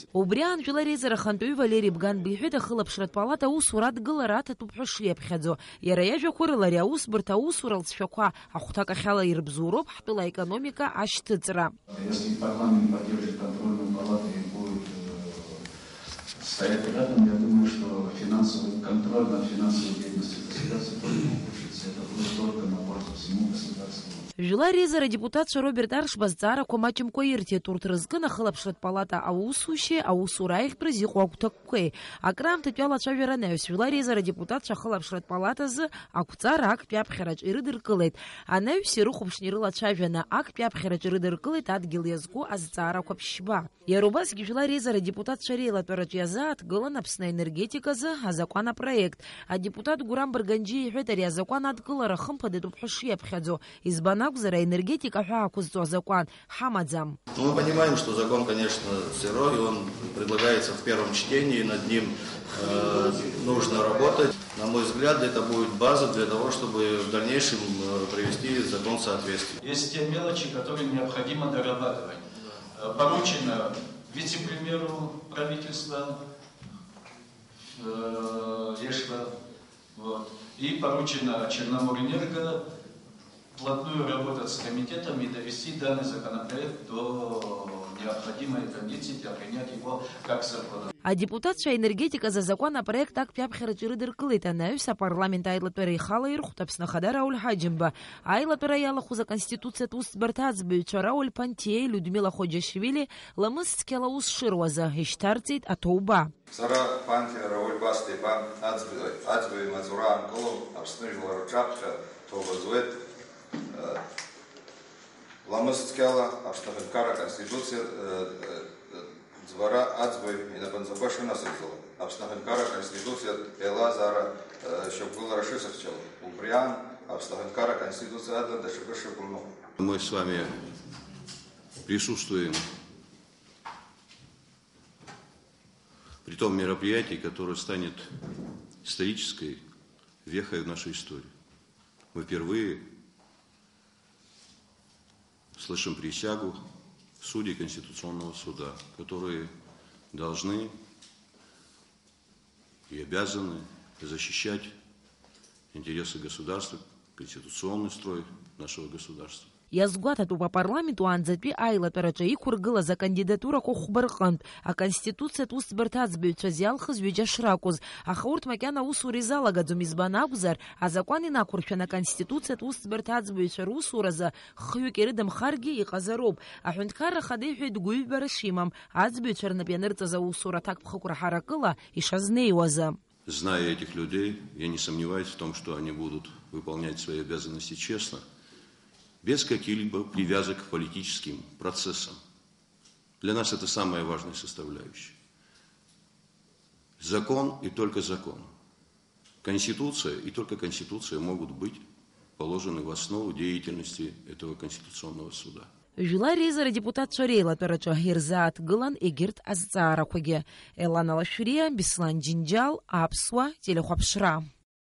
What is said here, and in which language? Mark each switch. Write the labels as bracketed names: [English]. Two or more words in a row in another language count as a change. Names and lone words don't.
[Abkhazian] Убриан Жәлар Еизара ахантәаҩы Валери Бган биҳәеит ахылаԥшратә палата аусура адгылара аҭатәуп ҳәа шиаԥхьаӡо. Иара иажәақәа рыла ари аусбарҭа аусура лҵшәақәа ахәҭак ахьала ирбзууроуп ҳтәыла аекономика ашьҭыҵра. [Russian] Если парламент поддержит контрольную палату и будет стоять рядом, я думаю, что финансовый контроль над финансовой деятельностью государства тоже улучшится. Это будет только на пользу всему государству. [Abkhazian] Жәлар Еизара депутатша Роберт Аршба азҵаарақәа маҷымкәа ирҭеит. Урҭ рызкын ахылаԥшратә палата аусушьеи аусура аихтәра зиҟоу агәҭакқәеи. Акраамҭатәи алацәажәара анаҩс Жәлар Еизара депутатша ахылаԥшратә палата азы ақәҵара актәи аԥхьараҿ ирыдыркылеит. Анаҩс ирыхәаԥшны ирылацәажәаны актәи аԥхьараҿ ирыдыркылеит адгьыл иазку азҵаарақәа ԥшьба. Иара убасгьы Жәлар Еизара депутатша реилатәараҿ иазааҭгылан Аԥсны аенергетика азы азакәан апроект. Адепутат Гурам Барганџьиа иҳәеит ари азакәан адгылара хымԥадатәуп ҳәа шиаԥхьаӡо. Избан акәзар аенергетика ҳәа ақәызҵо азакәан ҳамаӡам. [Russian] Мы понимаем, что закон, конечно, сырой, он предлагается в первом чтении, над ним нужно работать. На мой взгляд, это будет база для того, чтобы в дальнейшем привести закон в соответствие. Есть те мелочи, которые необходимо дорабатывать. Поручено вице-премьеру правительства Ешва, и поручено Черноморэнерго плотную работать с комитетом и довести данный законопроект до необходимой кондиции для принять его как закон. [Abkhazian] А депутатша енергетика за законопроект актәи аԥхьараҿ ирыдыркылеит. Анаҩс апарламент аилатәара ихала ирхәт Аԥсны Ахада Рауль Ҳаџьымба. Аилатәара иалахәыз аконституциатә усбарҭа аӡбаҩцәа Рауль Пантиеи, Людмила Хоџьашвили ламыс цқьала аус шыруазы ишьҭарҵеит аҭоуба. Сара Пантиа Рауль Бастеиԥан аӡбаҩ маҵура аанкылом Аԥсны жәлар рҿаԥхьа ҭоуба-зуеит. Ламыс цқьала Аԥсны Аҳәынҭқарра Конституциа ӡбара аӡбаҩ инапынҵақәа шынасыгӡало. Аԥсны Аҳәынҭқарра Конституциа еилазаара шьақәгылара шысыхьчало. Убри аан Аԥсны Аҳәынҭқарра Конституциа адла даҽакы шыҟамло. [Russian] Мы с вами присутствуем при том мероприятии, которое станет исторической вехой в нашей истории. Мы впервые слышим присягу судей Конституционного суда, которые должны и обязаны защищать интересы государства, конституционный строй нашего государства. [Abkhazian] Иазгәаҭатәуп апарламент уаанӡатәи аилатәараҿы иқәыргылаз акандидатурақәа хәба рҟынтә аконституциатә усбарҭа аӡбаҩцәа зиалхыз ҩыџьа шракәыз, аха урҭ макьана аусура изалагаӡом, избан акәзар, азакәан инақәыршәан аконституциатә усбарҭа аӡбаҩцәа русуразы хҩык ирыдымхаргьы иҟазароуп. Аҳәынҭқарра Ахада иҳәеит гәыҩбара шимам, аӡбаҩцәа рнап ианырҵаз аусура аҭакԥхықәра ҳаракыла ишазнеиуазы. [Russian] Зная этих людей, я не сомневаюсь в том, что они будут выполнять свои обязанности честно, без каких-либо привязок к политическим процессам. Для нас это самая важная составляющая. Закон и только закон. Конституция и только Конституция могут быть положены в основу деятельности этого Конституционного суда. [Abkhazian] Жәлар реизара депутатцәа реилатәараҿы ирзааҭгылан егьырҭ азҵаарақәагьы. Елана Лашәриа, Беслан Џьынџьал, Аԥсуа телехәаԥшра.